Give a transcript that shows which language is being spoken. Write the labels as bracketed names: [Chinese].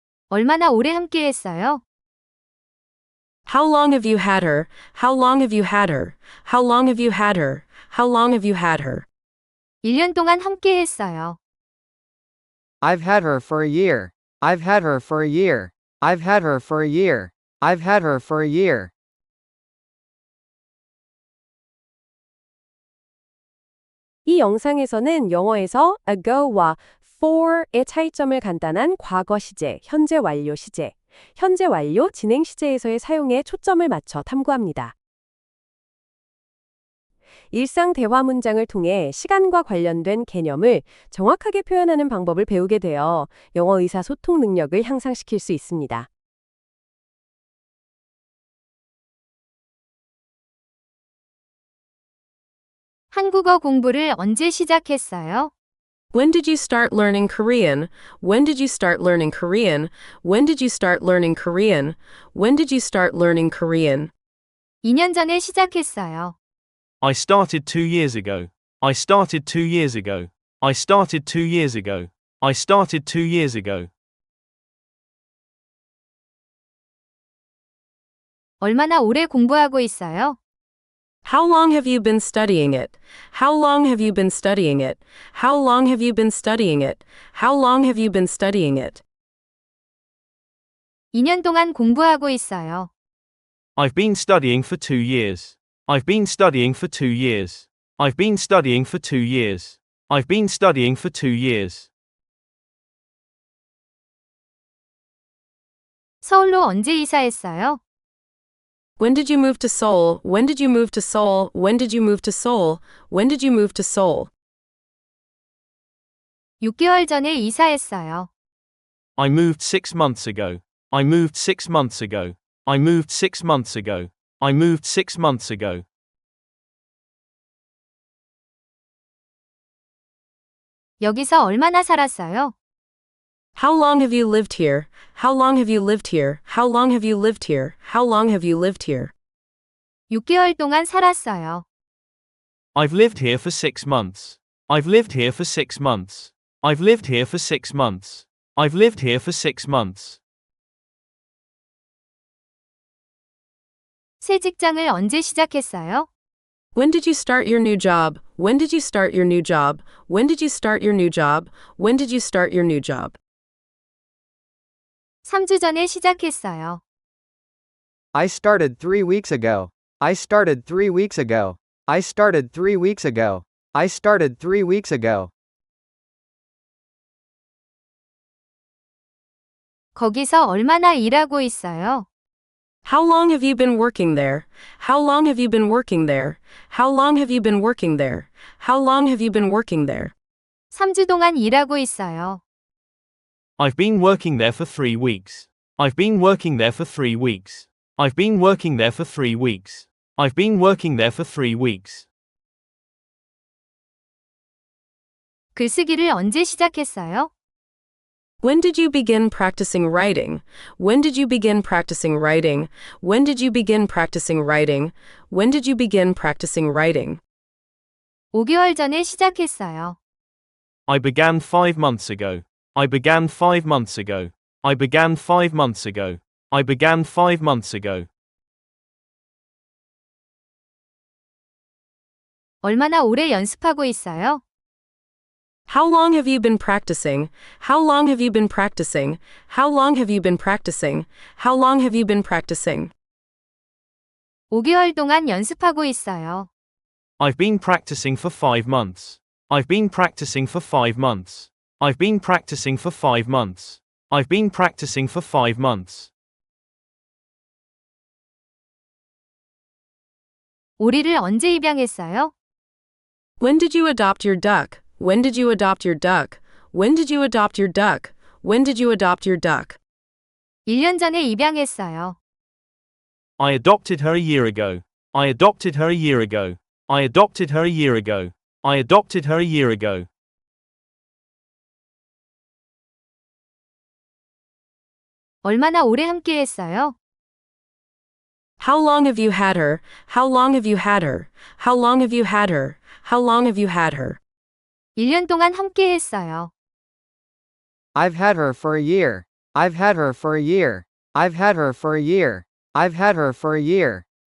[Korean] 얼마나 오래 함께했어요? [English] How long have you had her? How long have you had her? How long have you had her? How long have you had her? [Korean] 1년 동안 함께했어요. [English] I've had her for a year. I've had her for a year. I've had her for a year. I've had her for a year. [Korean] 이 영상에서는 영어에서 ago와 for의 차이점을 간단한 과거 시제, 현재 완료 시제, 현재 완료 진행 시제에서의 사용에 초점을 맞춰 탐구합니다. 일상 대화 문장을 통해 시간과 관련된 개념을 정확하게 표현하는 방법을 배우게 되어 영어 의사소통 능력을 향상시킬 수 있습니다. 한국어 공부를 언제 시작했어요? [English] When did you start learning Korean? When did you start learning Korean? When did you start learning Korean? When did you start learning Korean? [Korean] 2년 전에 시작했어요. [English] I started 2 years ago. I started 2 years ago. I started 2 years ago. I started 2 years ago. [Korean] 얼마나 오래 공부하고 있어요? [English] How long have you been studying it? How long have you been studying it? How long have you been studying it? How long have you been studying it? [Korean] 2년 동안 공부하고 있어요. [English] I've been studying for 2 years. I've been studying for 2 years. I've been studying for 2 years. I've been studying for 2 years. [Korean] 서울로 언제 이사했어요? [English] When did you move to Seoul? When did you move to Seoul? When did you move to Seoul? When did you move to Seoul? [Korean] 6개월 전에 이사했어요. [English] I moved 6 months ago. I moved 6 months ago. I moved 6 months ago. I moved 6 months ago. [Korean] 여기서 얼마나 살았어요? [English] How long have you lived here? How long have you lived here? How long have you lived here? How long have you lived here? [Korean] 6개월 동안 살았어요. [English] I've lived here for 6 months. I've lived here for 6 months. I've lived here for 6 months. I've lived here for 6 months. [Korean] 새 직장을 언제 시작했어요? [English] When did you start your new job? When did you start your new job? When did you start your new job? When did you start your new job? [Korean] 3주 전에 시작했어요. [English] I started 3 weeks ago. I started 3 weeks ago. I started 3 weeks ago. I started 3 weeks ago. [Korean] 거기서 얼마나 일하고 있어요? [English] How long have you been working there? How long have you been working there? How long have you been working there? How long have you been working there? [Korean] 3주 동안 일하고 있어요. [English] I've been working there for 3 weeks. I've been working there for 3 weeks. I've been working there for 3 weeks. I've been working there for 3 weeks. [Korean] 글쓰기를 언제 시작했어요? [English] When did you begin practicing writing? When did you begin practicing writing? When did you begin practicing writing? When did you begin practicing writing? [Korean] 5개월 전에 시작했어요. [English] I began 5 months ago. I began 5 months ago. I began 5 months ago. I began 5 months ago. [Korean] 얼마나 오래 연습하고 있어요? [English] How long have you been practicing? How long have you been practicing? How long have you been practicing? How long have you been practicing? [Korean] 5개월 동안 연습하고 있어요. [English] I've been practicing for 5 months. I've been practicing for 5 months. I've been practicing for 5 months. I've been practicing for 5 months. [Korean] 오리를 언제 입양했어요? [English] When did you adopt your duck? When did you adopt your duck? When did you adopt your duck? When did you adopt your duck? [Korean] 1년 전에 입양했어요. [English] I adopted her a year ago. I adopted her a year ago. I adopted her a year ago. I adopted her a year ago. [Korean] 얼마나 오래 함께했어요? [English] How long have you had her? How long have you had her? How long have you had her? How long have you had her? [Korean] 1년 동안 함께했어요. [English] I've had her for a year. I've had her for a year. I've had her for a year. I've had her for a year.